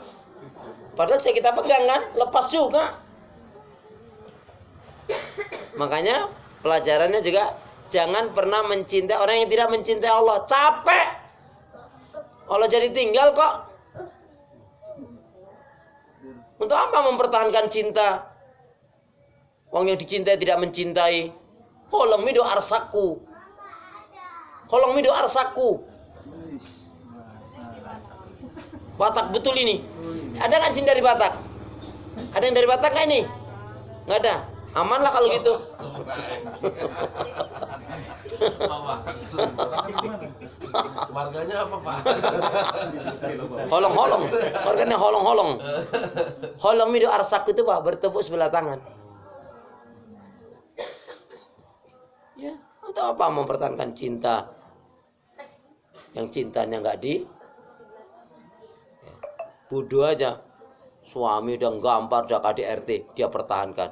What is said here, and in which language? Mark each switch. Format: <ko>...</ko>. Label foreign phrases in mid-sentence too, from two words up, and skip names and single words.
<id>Padahal sudah kita pegang kan, lepas juga. Makanya pelajarannya juga jangan pernah mencintai orang yang tidak mencintai Allah. Capek. Allah jadi tinggal kok. Untuk apa mempertahankan cinta? Orang yang dicintai tidak mencintai.</id> <bbc>Holong mido arsaku. Holong mido arsaku.</bbc> <id>Batak betul ini. Ada nggak di sini dari Batak? Ada yang dari Batak nggak ini? Nggak ada. Aman lah kalau gitu. Warganya apa Pak? Holong-holong. Warganya holong-holong.</id> <bbc>Holong mido arsak</bbc> <id>itu Pak, bertepuk sebelah tangan. Ya, untuk apa mempertahankan cinta yang cintanya nggak di bodoh aja. Suami udah gampar, udah KDRT, dia pertahankan.</id>